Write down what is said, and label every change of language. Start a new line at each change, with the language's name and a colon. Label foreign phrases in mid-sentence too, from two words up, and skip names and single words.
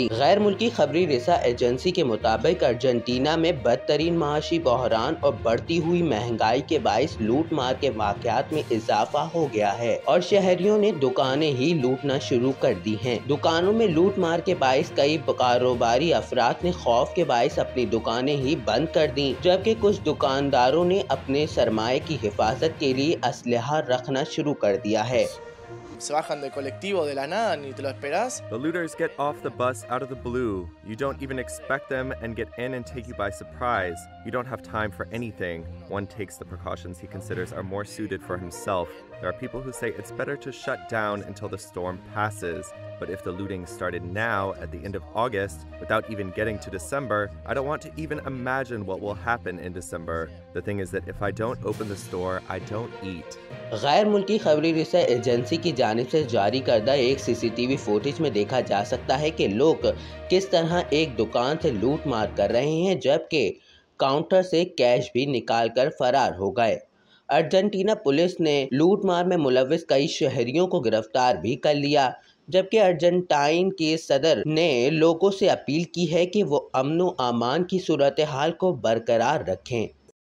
Urdu: غیر ملکی خبری رسا ایجنسی کے مطابق ارجنٹینا میں بدترین معاشی بحران اور بڑھتی ہوئی مہنگائی کے باعث لوٹ مار کے واقعات میں اضافہ ہو گیا ہے اور شہریوں نے دکانیں ہی لوٹنا شروع کر دی ہیں. دکانوں میں لوٹ مار کے باعث کئی کاروباری افراد نے خوف کے باعث اپنی دکانیں ہی بند کر دی، جبکہ کچھ دکانداروں نے اپنے سرمائے کی حفاظت کے لیے اسلحہ رکھنا شروع کر دیا ہے.
Spanish: Se bajan del colectivo de la nada, ni te lo esperás.
English: The looters get off the bus out of the blue. You don't even expect them and get in and take you by surprise. You don't have time for anything. One takes the precautions he considers are more suited for himself. There are people who say it's better to shut down until the storm passes. But if the looting started now at the end of August, without even getting to December, I don't want to even imagine what will happen in December. The thing is that if I don't open the store, I don't eat.
Urdu: غیر ملکی خبری رسا ایجنسی کی جانب سے جاری کردہ ایک
English: CCTV footage
Urdu: میں دیکھا جا سکتا ہے کہ لوگ کس طرح ایک دکان سے لوٹ مار کر رہے ہیں، جبکہ کاؤنٹر سے کیش بھی نکال کر فرار ہو گئے. ارجنٹینا پولیس نے لوٹ مار میں ملوث کئی شہریوں کو گرفتار بھی کر لیا، جبکہ ارجنٹائن کے صدر نے لوگوں سے اپیل کی ہے کہ وہ امن و امان کی صورت حال کو برقرار رکھیں.